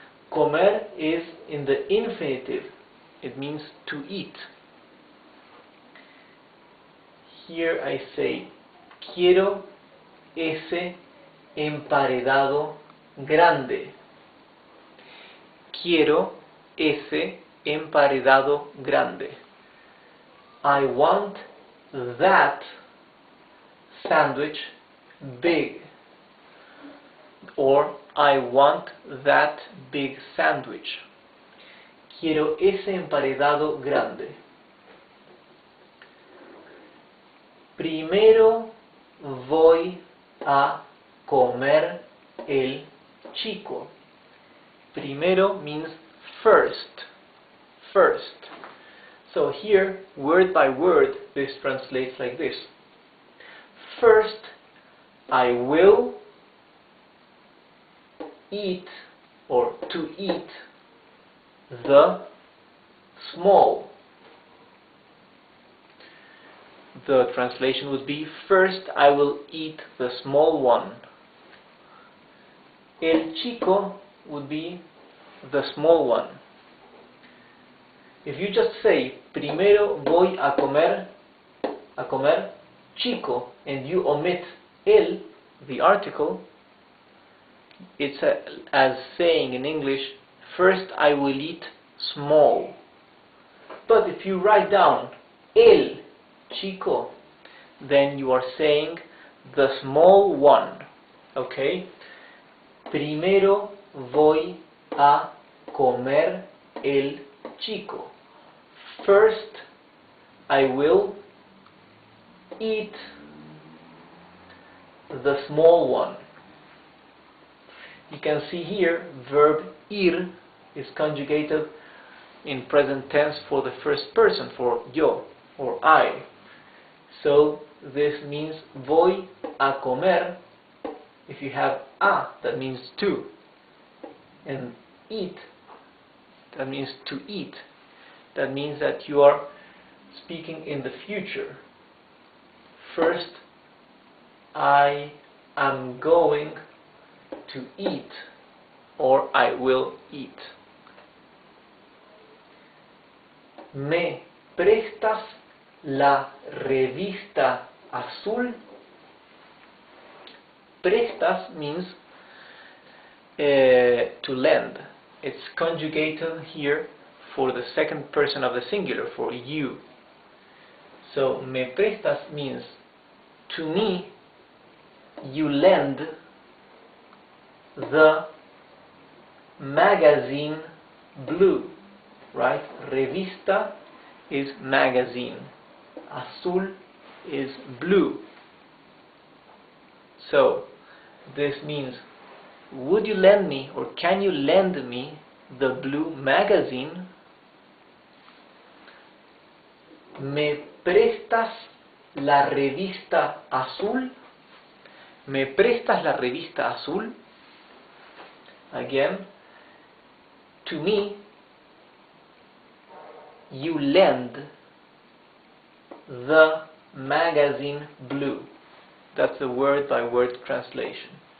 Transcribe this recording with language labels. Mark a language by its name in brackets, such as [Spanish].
[English] Comer is in the infinitive. It means to eat. Here I say, [Spanish] quiero ese emparedado grande. Quiero ese emparedado grande. [English] I want that sandwich big. Or I want that big sandwich. [Spanish] Quiero ese emparedado grande. Primero voy a comer el chico. [English] Primero means first. First. So here, word by word, this translates like this. First, I will eat, or to eat, the small. The translation would be, first I will eat the small one. [Spanish] El chico [English] would be the small one. If you just say [Spanish] primero voy a comer chico, [English] and you omit el, the article, it's as saying in English, first I will eat small. But if you write down [Spanish] el chico, [English] then you are saying the small one. Okay? [Spanish] Primero voy a comer el chico. [English] First I will eat the small one. You can see here verb ir is conjugated in present tense for the first person, for yo or I. So this means [Spanish] voy a comer. [English] If you have a, that means to, and eat, that means to eat. That means that you are speaking in the future. First, I am going to eat, or I will eat. [Spanish] ¿Me prestas la revista azul? [English] Prestas means to lend. It's conjugated here for the second person of the singular, for you. So, [Spanish] me prestas [English] means to me you lend the magazine blue, right? Revista is magazine. Azul is blue. So, this means, would you lend me, or can you lend me the blue magazine? [Spanish] ¿Me prestas la revista azul? ¿Me prestas la revista azul? [English] Again, to me, you lend the magazine blue. That's the word-by-word translation.